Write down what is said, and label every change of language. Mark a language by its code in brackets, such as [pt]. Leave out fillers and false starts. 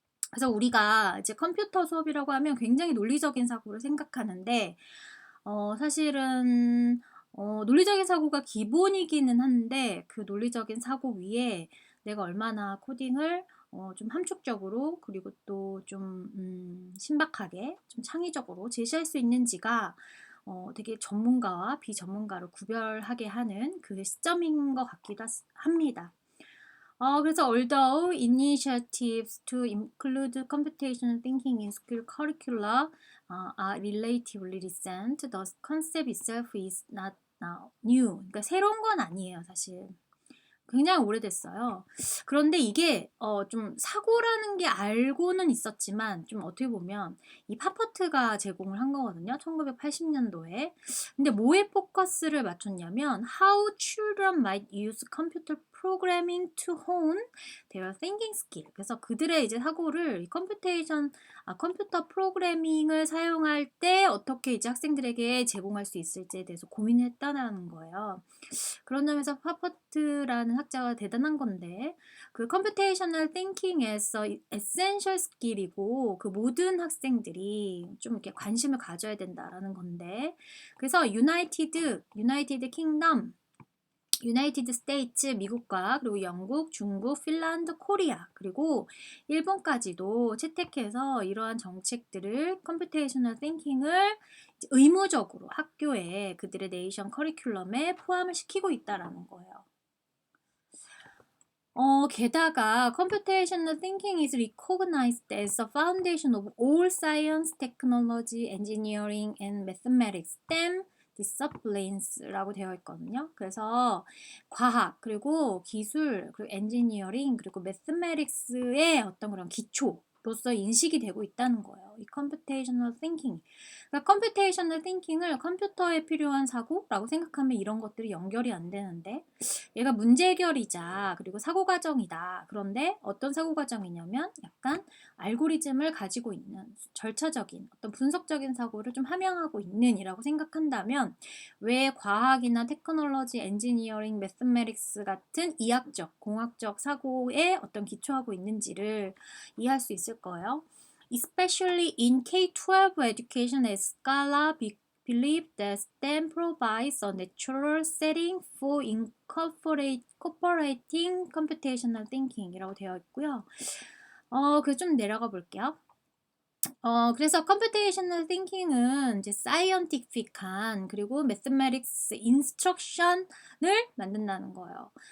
[ko] 그래서 우리가 이제 컴퓨터 수업이라고 하면 굉장히 논리적인 사고를 생각하는데 사실은 논리적인 사고가 기본이기는 한데 그 논리적인 사고 위에 내가 얼마나 코딩을 좀 함축적으로, 그리고 또 좀 신박하게, 좀 창의적으로 제시할 수 있는지가 되게 전문가와 비전문가를 구별하게 하는 그 시점인 것 같기도 합니다. 그래서 [en] although initiatives to include computational thinking in school curricula are relatively recent, the concept itself is not new. [ko] 그러니까 새로운 건 아니에요, 사실. 굉장히 오래됐어요. 그런데 이게 좀 사고라는 게 알고는 있었지만 좀 어떻게 보면 이 파퍼트가 제공을 한 거거든요. 1980년도에. 근데 뭐에 포커스를 맞췄냐면 [en] How children might use computer programming to hone their thinking skill. [ko] 그래서 그들의 이제 사고를 이 컴퓨터 프로그래밍을 사용할 때 어떻게 이제 학생들에게 제공할 수 있을지에 대해서 고민했다는 거예요. 그런 점에서 파퍼트라는 학자가 대단한 건데, 그 컴퓨테이셔널 띵킹에서 에센셜 스킬이고 그 모든 학생들이 좀 이렇게 관심을 가져야 된다라는 건데, 그래서 유나이티드 킹덤, 유나이티드 스테이츠, 미국과 그리고 영국, 중국, 핀란드, 코리아, 그리고 일본까지도 채택해서 이러한 정책들을 컴퓨테이셔널 띵킹을 의무적으로 학교에 그들의 네이션 커리큘럼에 포함을 시키고 있다라는 거예요. 게다가 [en] computational thinking is recognized as the foundation of all science, technology, engineering, and mathematics, STEM disciplines라고 [ko] 되어 있거든요. 그래서 과학, 그리고 기술, 그리고 엔지니어링, 그리고 mathematics의 어떤 그런 기초로서 인식이 되고 있다는 거예요. 이 computational thinking. 그러니까 computational thinking을 컴퓨터에 필요한 사고라고 생각하면 이런 것들이 연결이 안 되는데, 얘가 문제 해결이자 그리고 사고 과정이다. 그런데 어떤 사고 과정이냐면 약간 알고리즘을 가지고 있는 절차적인 어떤 분석적인 사고를 좀 함양하고 있는이라고 생각한다면, 왜 과학이나 테크놀로지, 엔지니어링, 매스매틱스 같은 이학적, 공학적 사고에 어떤 기초하고 있는지를 이해할 수 있을 거예요. [en] Especially in K-12 education as Scala believe that STEM provides a natural setting for incorporating computational thinking이라고 [ko] 되어 있고요. 그 좀 내려가 볼게요. 그래서 computational thinking은 이제 scientific한 그리고 mathematics instruction을 만든다는 거예요.